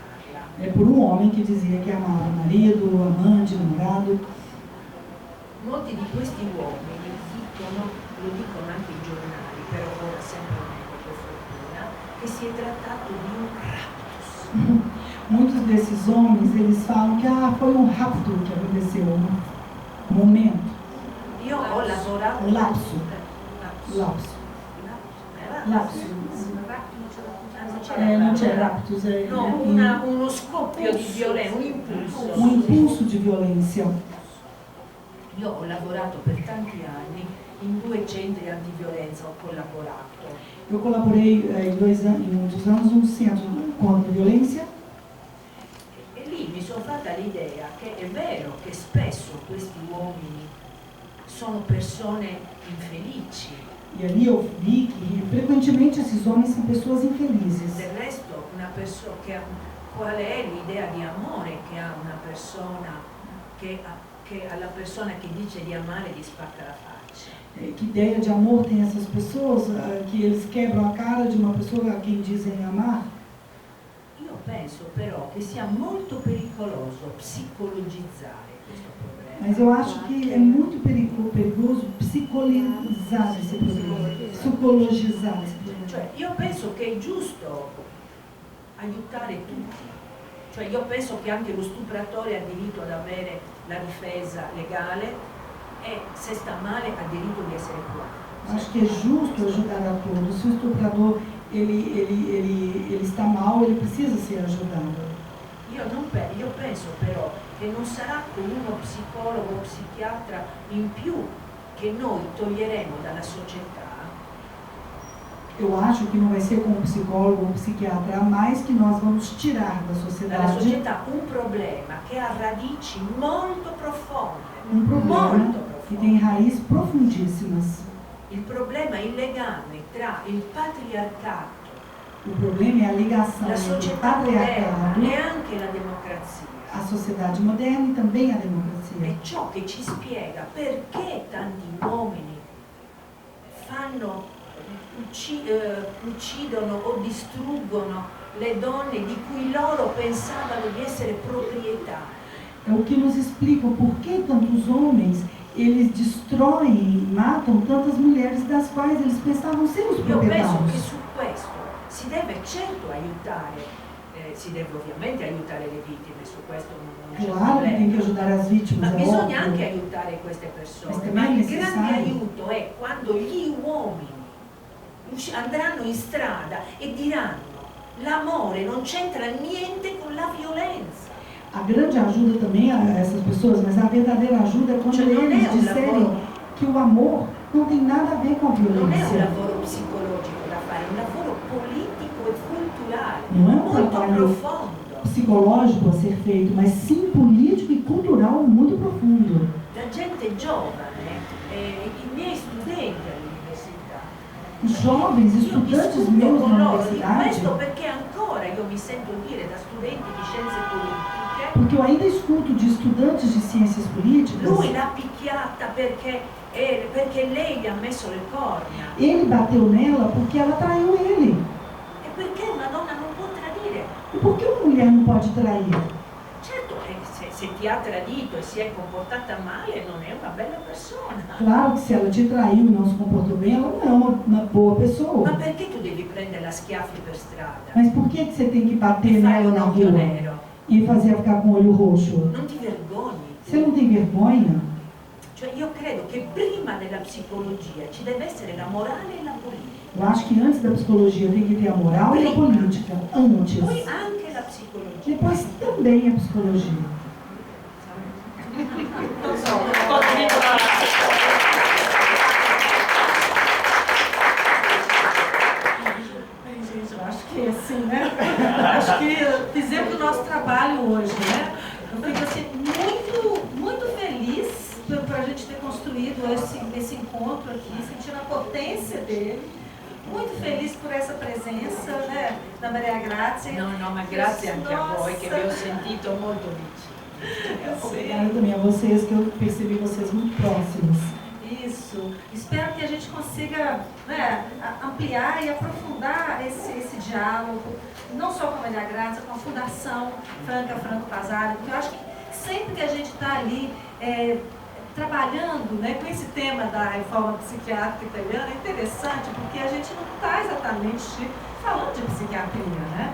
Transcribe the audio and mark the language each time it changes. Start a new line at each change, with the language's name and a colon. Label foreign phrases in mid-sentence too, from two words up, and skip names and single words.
Portuguese: É por um homem que dizia que amava o marido, o amante, o namorado.
Italian: Molti di questi uomini lo dicono anche i giornali, però ora sempre meno per fortuna, che si è trattato di un raptus.
Portuguese: Muitos desses homens, eles falam que foi um rapto que aconteceu, um momento,
Italian: Io ho lavorato... un lapso. Lapso. Non c'è raptus, No, uno scoppio di violenza, un impulso.
Portuguese: um impulso de violência.
Italian: Io ho lavorato per tanti anni in 2 centri antiviolenza, ho collaborato.
Portuguese: Eu colaborei em muitos anos num centro contra a violência.
Italian: E lì mi sono fatta l'idea che è vero che spesso questi uomini sono persone infelici.
Portuguese: E ali eu vi que frequentemente esses homens são pessoas infelizes.
Italian: Del resto, qual è l'idea di amore che ha una persona che alla persona che dice di amare gli spacca la faccia?
Portuguese: Que ideia de amor tem essas pessoas que eles quebram a cara de uma pessoa a quem dizem amar?
Italian: Io penso però che sia molto pericoloso psicologizzare questo problema.
Portuguese: Mas eu acho que é muito perigoso psicologizar esse problema. Psicologizar esse problema.
Italian: Cioè, io penso che è giusto aiutare tutti. Cioè, io penso che anche lo stupratore ha diritto ad avere la difesa legale e se sta male ha diritto di essere curato.
Portuguese: Acho que é justo ajudar a todos. Se o estuprador ele está mal, ele precisa ser ajudado.
Italian: Io penso però che non sarà con uno psicologo o psichiatra in più che noi toglieremo dalla società.
Portuguese: Eu acho que não vai ser com um psicólogo ou um psiquiatra a mais que nós vamos tirar da
Italian: Dalla
Portuguese: sociedade
Italian: società un problema che ha radici molto profonde.
Portuguese: um problema
Italian: Molto
Portuguese: que
Italian: profondo.
Portuguese: tem raízes profundíssimas.
Italian: Il problema è il legame tra il patriarcato,
Portuguese: O problema é a ligação
Italian: la
Portuguese: entre o
Italian: società moderna
Portuguese: patriarcado,
Italian: e anche la democrazia.
Portuguese: a sociedade moderna e também a democracia.
Italian: È ciò che ci spiega perché tanti uomini uccidono o distruggono le donne di cui loro pensavano di essere proprietà.
Portuguese: É o que nos explica por que tantos homens eles destroem e matam tantas mulheres das quais eles pensavam ser os
Italian: Io penso che
Portuguese: proprietários.
Italian: su questo si deve certo aiutare, si deve ovviamente aiutare le vittime, su questo non c'è
Portuguese: Claro que tem que
Italian: problema.
Portuguese: ajudar as vítimas,
Italian: Ma
Portuguese: é
Italian: bisogna anche
Portuguese: óbvio.
Italian: aiutare queste Ma persone, se ma mai il grande necessario. aiuto è quando gli uomini andranno in strada e diranno l'amore non c'entra niente con la violenza.
Portuguese: A grande ajuda também a essas pessoas, mas a verdadeira ajuda é quando
Italian: Cioè, non
Portuguese: eles
Italian: è un
Portuguese: disserem
Italian: lavoro,
Portuguese: que o amor não tem nada a ver com a
Italian: non è un
Portuguese: violência.
Italian: lavoro psicologico da fare, è un lavoro politico e culturale,
Portuguese: Não é um
Italian: molto
Portuguese: trabalho
Italian: profondo.
Portuguese: psicológico a ser feito, mas sim político e cultural muito profundo.
Italian: La gente giovane, i miei studenti all'università,
Portuguese: Os jovens
Italian: io
Portuguese: estudantes
Italian: discuto
Portuguese: meus
Italian: con
Portuguese: na
Italian: loro di
Portuguese: universidade,
Italian: questo perché ancora io mi sento dire da studenti di scienze politiche,
Portuguese: porque eu ainda escuto de estudantes de ciências políticas,
Italian: lui l'ha picchiata perché lei gli ha messo le corna.
Portuguese: ele bateu nela porque ela traiu ele.
Italian: E perché una donna non può tradire?
Portuguese: E por que uma mulher não pode trair?
Italian: Certo, se ti ha tradito e si è comportata male non è una bella persona.
Portuguese: Claro que se ela te traiu e não se comportou bem, ela não é uma boa
Italian: Ma
Portuguese: pessoa.
Italian: perché tu devi prenderla a schiaffi per strada?
Portuguese: Mas por que você tem que bater
Italian: E fare
Portuguese: nela
Italian: un
Portuguese: na
Italian: occhio
Portuguese: rua
Italian: nero?
Portuguese: e fazer ela ficar com o olho roxo?
Italian: Non ti vergogni?
Portuguese: Você não tem vergonha?
Italian: Cioè io credo che prima della psicologia ci deve essere la morale e la politica.
Portuguese: Eu acho que antes da psicologia tem que ter a moral e a política. Antes.
Italian: Poi anche la psicologia.
Portuguese: Depois também a psicologia. Bem, gente, eu acho que assim, né? Acho que fizemos o nosso trabalho hoje, né? Eu fico assim, muito feliz por a gente ter construído esse encontro aqui, sentindo a potência dele. Muito feliz por essa presença, né, da Maria Grazia.
Italian: No, ma grazie anche a voi che vi ho sentito molto vicini.
Portuguese: Obrigada também a vocês, que eu percebi vocês muito próximos. Isso. Espero que a gente consiga, né, ampliar e aprofundar esse diálogo, não só com a Maria Grazia, com a Fundação Franco Basari, porque eu acho que sempre que a gente está ali trabalhando, né, com esse tema da reforma psiquiátrica italiana, é interessante porque a gente não está exatamente falando de psiquiatria, né?